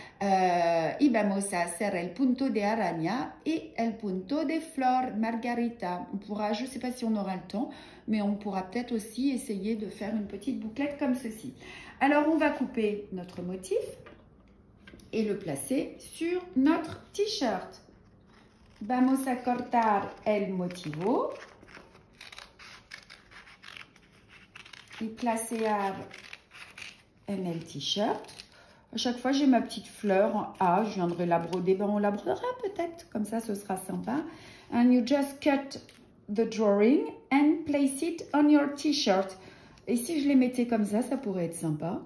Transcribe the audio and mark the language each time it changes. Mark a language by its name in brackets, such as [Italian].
[Spanish] Y vamos a hacer el punto de araña et el punto de flor margarita. [French] On pourra, je ne sais pas si on aura le temps, mais on pourra peut-être aussi essayer de faire une petite bouclette comme ceci. Alors on va couper notre motif et le placer sur notre t-shirt. [Spanish] Vamos a cortar el motivo y placear en el t-shirt. [French] À chaque fois, j'ai ma petite fleur en A. Je viendrai la broder. On la brodera peut-être. Comme ça, ce sera sympa. [English] And you just cut the drawing and place it on your t-shirt. [French] Et si je les mettais comme ça pourrait être sympa.